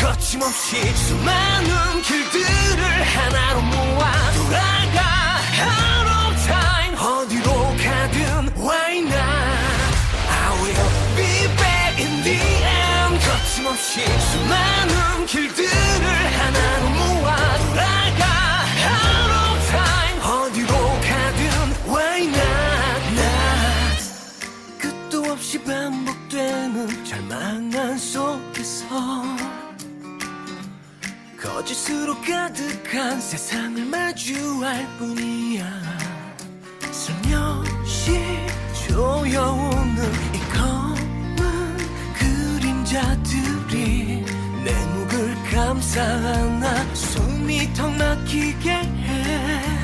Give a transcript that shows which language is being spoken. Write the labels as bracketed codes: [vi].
[ko] 거침없이 수많은 길들을 하나로 모아 돌아가. [en] Out of time [ko] 어디로 가든 [en] why not. I will be back in the end. [ko] 거침없이 수많은 길들을 하나로 모아 돌아가. [en] Out of time [ko] 어디로 가든 [en] why not. [ko] 나 끝도 없이 반복되는 절망한 속에서 거짓으로 가득한 세상을 마주할 뿐이야. 슬며시 조여오는 이 검은 그림자들이 내 목을 감싸 안아 숨이 턱 막히게 해.